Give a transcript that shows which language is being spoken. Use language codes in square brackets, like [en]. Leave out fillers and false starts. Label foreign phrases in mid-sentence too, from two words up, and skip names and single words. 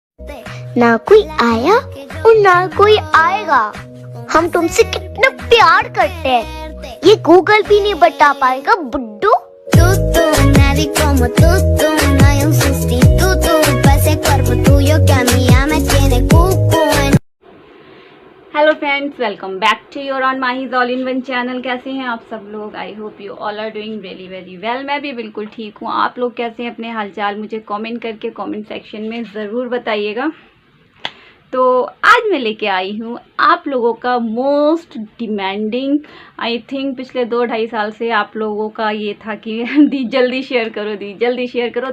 [hi] ना कोई आया और ना कोई आएगा। हम तुमसे कितना प्यार करते हैं ये गूगल भी नहीं बता पाएगा बुड्ढू। [es] Nadie como tú, no hay un sustituto. Pase cuerpo tuyo que a mí ya me tiene cuco. [en] hello friends, welcome back to your own माहीज all in one channel. [hi] कैसे हैं आप सब लोग? [en] I hope you all are doing really very well. [hi] मैं भी बिल्कुल ठीक हूँ। आप लोग कैसे हैं? अपने हालचाल मुझे कमेंट करके कमेंट सेक्शन में ज़रूर बताइएगा। तो आज मैं लेके आई हूँ आप लोगों का [en] most demanding, I think [hi] पिछले 2-2.5 साल से आप लोगों का ये था कि दी जल्दी शेयर करो, दी जल्दी शेयर करो।